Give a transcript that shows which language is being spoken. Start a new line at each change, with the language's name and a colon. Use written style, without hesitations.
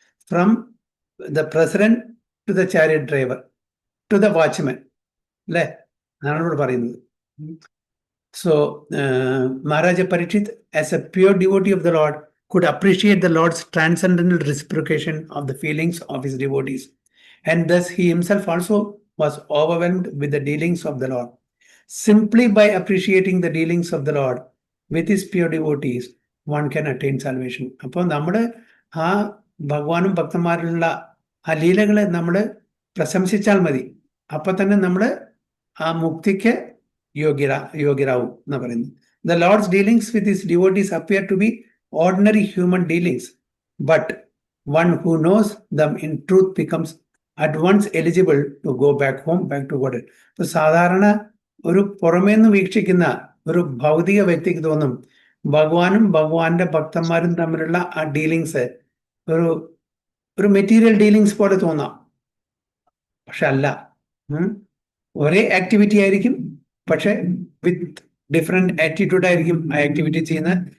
English: from the president to the chariot driver to the watchman,
Malayalam: അല്ലേ? അതാണ് ഇവിടെ പറയുന്നത്.
English: So Maharaja Parikshit, as a pure devotee of the Lord, could appreciate the Lord's transcendental reciprocation of the feelings of his devotees, and thus he himself also was overwhelmed with the dealings of the Lord. Simply by appreciating the dealings of the Lord with his pure devotees, one can attain salvation.
Malayalam: അപ്പോൾ നമ്മൾ ആ ഭഗവാനും ഭക്തന്മാരിലുള്ള ആ ലീലകളെ നമ്മൾ പ്രശംസിച്ചാൽ മതി, അപ്പൊ തന്നെ നമ്മൾ ആ മുക്തിക്ക് യോഗ്യരാവും എന്ന് പറയുന്നത്.
English: The Lord's dealings with his devotees appear to be ordinary human dealings, but one who knows them in truth becomes at once eligible to go back home, back to God.
Malayalam: ഇപ്പൊ സാധാരണ ഒരു പുറമേന്ന് വീക്ഷിക്കുന്ന ഒരു ഭൗതിക വ്യക്തിക്ക് തോന്നും ഭഗവാനും ഭഗവാന്റെ ഭക്തന്മാരും തമ്മിലുള്ള ആ ഡീലിങ്സ് ഒരു മെറ്റീരിയൽ ഡീലിങ്സ് പോലെ തോന്നാം. പക്ഷെ അല്ല, ഒരേ ആക്ടിവിറ്റി ആയിരിക്കും, പക്ഷെ
English: with different attitude
Malayalam: ആയിരിക്കും ആ ആക്ടിവിറ്റി ചെയ്യുന്നത്.